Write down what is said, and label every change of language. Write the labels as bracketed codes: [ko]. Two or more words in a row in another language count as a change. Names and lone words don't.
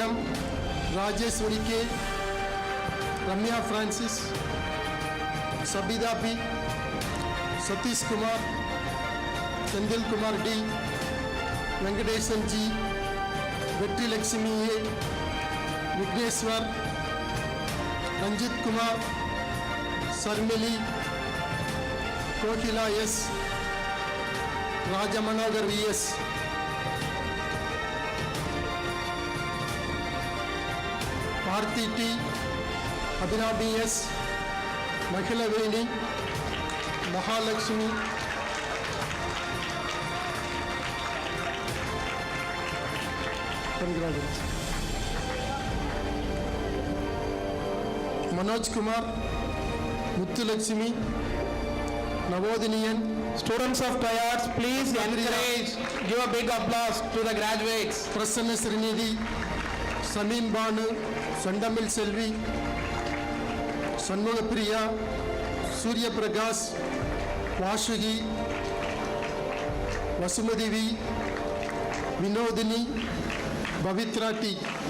[en] M, Rajeshwari K, Ramya Francis, Sabida P, Satish Kumar, Sendil Kumar D, Venkatesan G, Vetri Lakshmi A, Vigneshwar, Ranjit Kumar, Sarmili, Kokila S, Rajamanogar V.S. Bharti T, Abhinav S, Mahila Veni, Mahalakshmi, congratulations. Manoj Kumar, Muthu Lakshmi, Navodiniyan, Students of TRIARD, please encourage, give a big applause to the graduates. Prasanna Srinidhi, Samim Banu, Sandamil Selvi, Shanmuga Priya, Surya Prakash, Vashugi, Vasumati V, Vinodini, Bhavitra T.